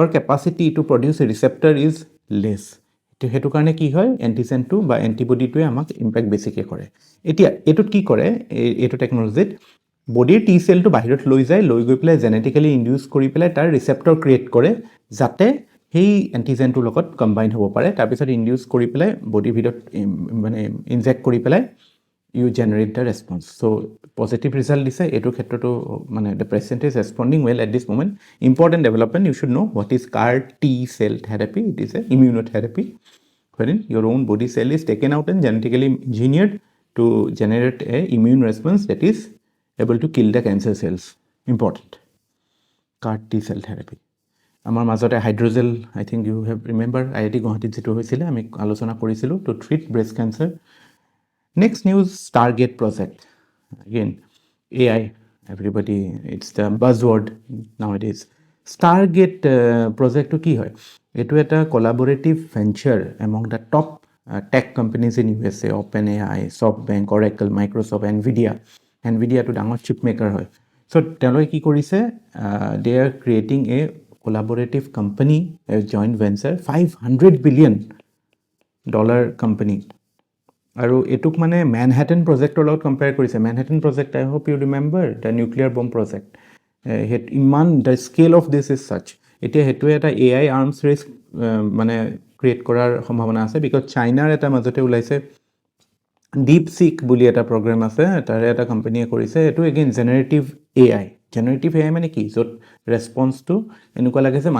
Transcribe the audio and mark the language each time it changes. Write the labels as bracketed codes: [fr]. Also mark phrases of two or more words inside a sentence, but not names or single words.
[en] capacity to produce receptor is less [as] সেইটো কাৰণে কি হয় এণ্টিজেনটো বা এণ্টিবডিটোৱে আমাক ইম্পেক্ট বেছিকৈ কৰে এতিয়া এইটোত কি কৰে এইটো টেকন'লজিত বডিৰ টি চেলটো বাহিৰত লৈ গৈ পেলাই [en] genetically induce [as] কৰি পেলাই তাৰ ৰিচেপ্টৰ ক্ৰিয়েট কৰে যাতে সেই এণ্টিজেনটোৰ লগত কম্বাইন হ'ব পাৰে তাৰপিছত ইনডিউচ কৰি পেলাই বডিৰ ভিতৰত মানে ইনজেক্ট কৰি পেলাই [en] you generate the response so positive result [as] দিছে এইটোৰ ক্ষেত্ৰতো মানে [en] the patient is responding well at this moment important development you should know what is CAR T-cell therapy it is a immunotherapy wherein your own body cell is taken out and genetically engineered to generate a immune response that is able to kill the cancer cells important CAR T-cell therapy [as] আমাৰ মাজতে [en] hydrogel I think you have remember IIT গুৱাহাটীত [as] যিটো হৈছিলে আমি আলোচনা কৰিছিলোঁ [en] to treat breast cancer next news Stargate project again AI everybody it's the buzzword nowadays Stargate projectটো [as] কি হয় এইটো এটা [en] collaborative venture among the top tech companies in USA OpenAI, SoftBank, Oracle, Microsoft, NVIDIA [as] টো ডাঙৰ [en] chip maker [as] হয় চ' তেওঁলোকে কি কৰিছে [en] they are creating a collaborative company a joint venture $500 billion [as] company আৰু এটুক মানে মেনহেটন প্ৰজেক্টৰ লগত কম্পেয়াৰ কৰিছে মেনহেটন প্ৰজেক্ট [en] I hope you remember the nuclear bomb project [as] ইমান [en] the scale of this is such [as] এতিয়া সেইটোৱে এটা [en] AI arms race [as] মানে ক্ৰিয়েট কৰাৰ সম্ভাৱনা আছে বিকজ চাইনাৰ এটা মাজতে ওলাইছে DeepSeek বুলি এটা প্ৰগ্ৰেম আছে তাৰে এটা কোম্পানীয়ে কৰিছে এইটো [en] again generative AI [as] মানে কি য'ত ৰেছপন্সটো এনেকুৱা লাগে যে